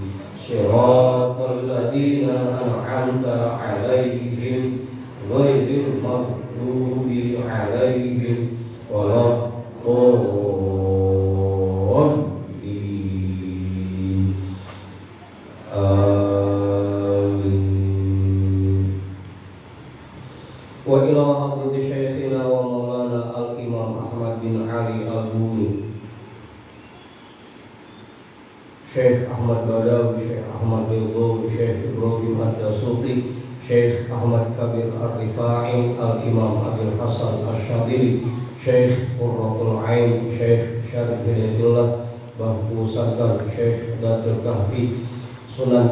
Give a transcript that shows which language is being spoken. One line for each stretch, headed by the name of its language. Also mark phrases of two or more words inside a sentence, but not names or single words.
Arabic: صراط الذين أنعمت عليهم غير المغضوب عليهم ولا الضالين. وإلى حضرة شيخنا ومولانا الإمام Ahmad bin Ali al-Buni, Syekh Ahmad Badawi, Syekh Ahmad Bilgo, Syekh Ibrahim Ad-Dasuti, Syekh Ahmad Kabir Ar-Rifai, Al-Imam Abil Hasan Ash-Shadili, Syekh Qurratul Ain, Syekh Syarif Hidayatullah, Bahku Sadar, Syekh Datul Kahfi, Sunan